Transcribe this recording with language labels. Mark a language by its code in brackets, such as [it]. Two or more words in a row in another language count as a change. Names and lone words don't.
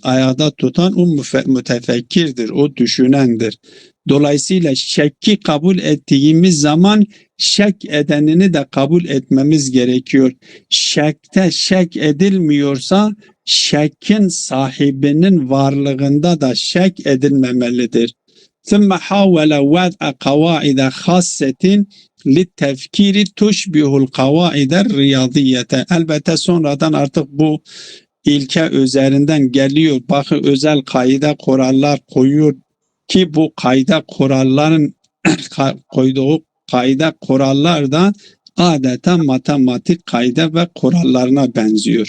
[tr] Ayakta tutan o mütefekkirdir, o düşünendir. Dolayısıyla şekki kabul ettiğimiz zaman şek edenini de kabul etmemiz gerekiyor. Şekte şek edilmiyorsa şekkin sahibinin varlığında da şek edilmemelidir. [ar] ثُمَّ حَاوَلَ وَضْعَ قَوَائِدَ خَاصَّةٍ لِلْتَفْكِيرِ تُشْبِهُ الْقَوَائِدَ الرِّيَاضِيَّةَ. [tr] Elbette sonradan artık bu ilke üzerinden geliyor. Bakın özel kaide kurallar koyuyor ki bu kaide kuralların koyduğu kaide kurallar da adeta matematik kaide ve kurallarına benziyor.